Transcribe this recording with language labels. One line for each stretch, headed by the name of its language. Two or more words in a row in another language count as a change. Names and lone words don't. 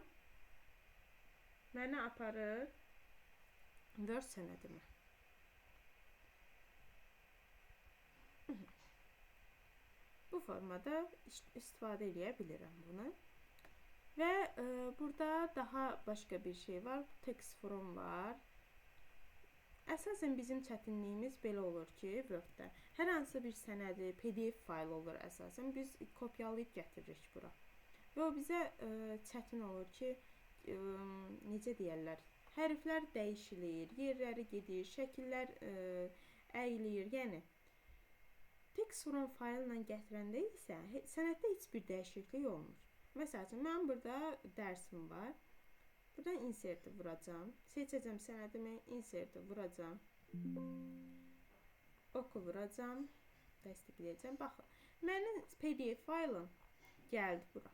Azerbaijani: Məni aparır Word sənədimə. Bu formada istifadə edə bilirəm bunu. Və burada daha başqa bir şey var.
English: Text from
Azerbaijani: var. Əsasən bizim çətinliyimiz belə olur ki, Word-də hər hansı bir sənədi, PDF fayl olur əsasən. Biz kopyalayıb gətiririk bura. Və o bizə çətin olur ki, necə deyərlər, hərflər dəyişilir, yerləri gedir, şəkillər əyilir. Yəni,
English: text from
Azerbaijani: fayl ilə gətirəndə isə sənəddə heç bir dəyişiklik olmur. Məsəl üçün, mən burada dərsim var. Buradan insert-i vuracağım. Seçəcəm sənədimi, insert-i vuracağım. Oku vuracağım. Dəstəkləyəcəm. Baxın, mənim PDF faylım gəldi bura.